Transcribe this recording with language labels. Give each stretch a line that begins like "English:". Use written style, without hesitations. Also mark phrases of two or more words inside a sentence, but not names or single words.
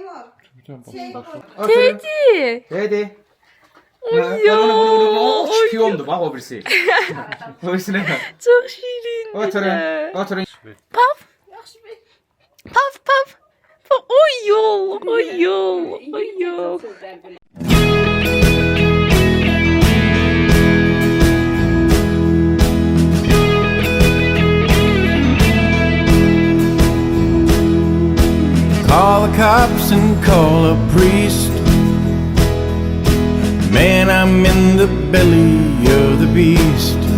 Azerbaijani: Tedi. Tedi. O şpiyondur bak o birisi.
Turkish: O birisi ne?
Azerbaijani: Çox şirin. Oturun. Oturun. Paf. Paf paf. Oy yol, oy yol, oy yol.
English: Call the cops and call a priest. Man, I'm in the belly of the beast.